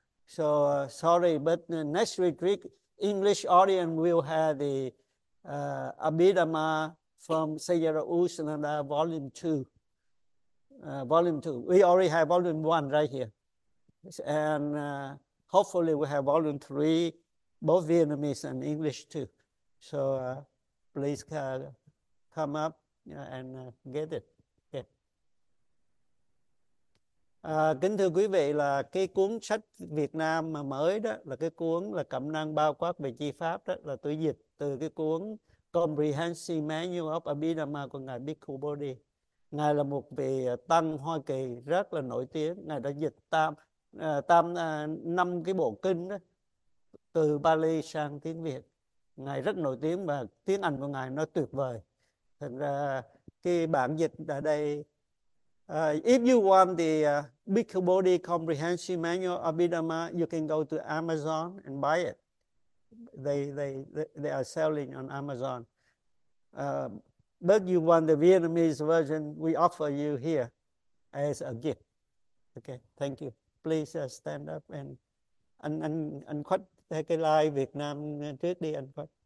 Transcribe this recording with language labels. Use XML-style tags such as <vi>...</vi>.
<en>So sorry, but the next retreat, English audience will have the Abhidhamma from Sayadaw Volume 2. Volume 2. We already have Volume 1 right here. And hopefully we have Volume 3, both Vietnamese and English too. So please come up and get it.</en> <vi>Kính thưa quý vị, là cái cuốn sách Việt Nam mà mới đó, là cái cuốn là Cẩm Năng Bao Quát Về Chi Pháp đó, là tôi dịch từ cái cuốn Comprehensive Manual of Abhidhamma của Ngài Bhikkhu Bodhi. Ngài là một vị tăng Hoa Kỳ rất là nổi tiếng. Ngài đã dịch tam năm cái bộ kinh đó, từ Pali sang tiếng Việt. Ngài rất nổi tiếng và tiếng Anh của Ngài nó tuyệt vời. Thật ra cái bản dịch ở đây,</vi> <en>if you want the Bhikkhu Bodhi Comprehensive Manual Abhidhamma, you can go to Amazon and buy it. They are selling on Amazon. But you want the Vietnamese version, we offer you here as a gift. Okay, thank you. Please stand up and</en> <vi>anh khuất cái like Việt Nam trước đi anh khuất.</vi>